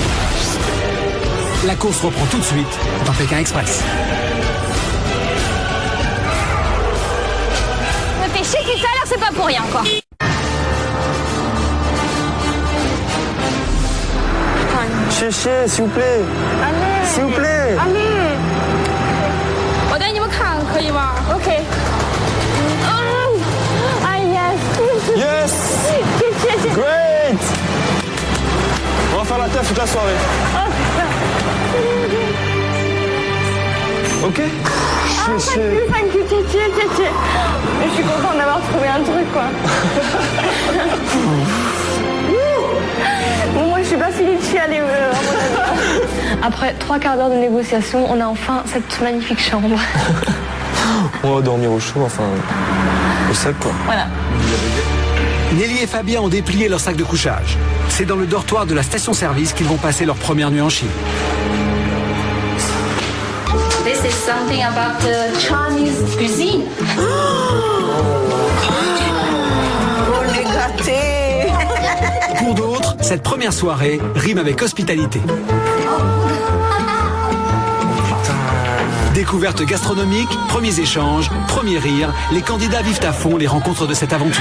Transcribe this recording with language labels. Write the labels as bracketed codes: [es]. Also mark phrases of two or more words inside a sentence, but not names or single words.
[fr] La course reprend tout de suite dans Pékin Express. Ça fait chier tout à l'heure, c'est pas pour rien, quoi. Chéché, s'il vous plaît. Allez. S'il vous plaît. Allez. [zh] 我带你们看可以吗 ？OK。哎呀， [en] Yes. [zh] 谢谢。 [en] Great. [fr] On va faire la teuf toute la soirée. Ok. [en] Thank you, [fr] tchétché. Je suis contente d'avoir trouvé un truc, quoi. Bon, moi, je suis pas Felici, allez. Après 3 quarts d'heure de négociation, on a enfin cette magnifique chambre. On va dormir au chaud, enfin, au sec, quoi. Voilà. Nelly et Fabien ont déplié leur sac de couchage. C'est dans le dortoir de la station-service qu'ils vont passer leur première nuit en Chine. [en] This is something about the Chinese cuisine. [fr] On est gâtés. Pour d'autres, cette première soirée rime avec hospitalité. Découverte gastronomique, premiers échanges, premiers rires, les candidats vivent à fond les rencontres de cette aventure.